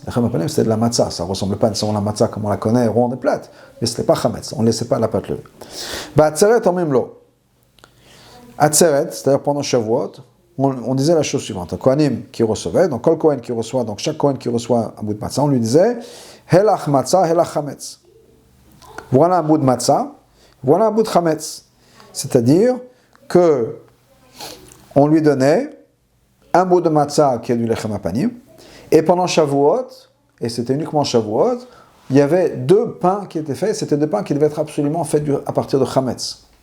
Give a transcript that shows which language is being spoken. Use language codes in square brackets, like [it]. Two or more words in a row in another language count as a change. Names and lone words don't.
[fr] Le [he] לחם הפנים, [fr] c'était de la matzah. Ça ressemble pas nécessairement à la matzah comme on la connaît, ronde et plate, mais c'était pas chametz. On ne laissait pas la pâte levée. Atzeret en même lot. Atzeret, c'est-à-dire pendant Shavuot, on disait la chose suivante. Un Kohanim qui recevait, donc [he] כל כהן [fr] qui reçoit, donc chaque Kohen qui reçoit un bout de matzah, on lui disait [he] הילך מצה, הילך חמץ. [fr] Voilà un bout de matzah, voilà un bout de chametz. C'est-à-dire que on lui donnait un bout de matzah qui est du [he] לחם הפנים, [fr] et pendant Shavuot, et c'était uniquement Shavuot, il y avait 2 pains qui étaient faits, c'était 2 pains qui devaient être absolument faits à partir de chametz.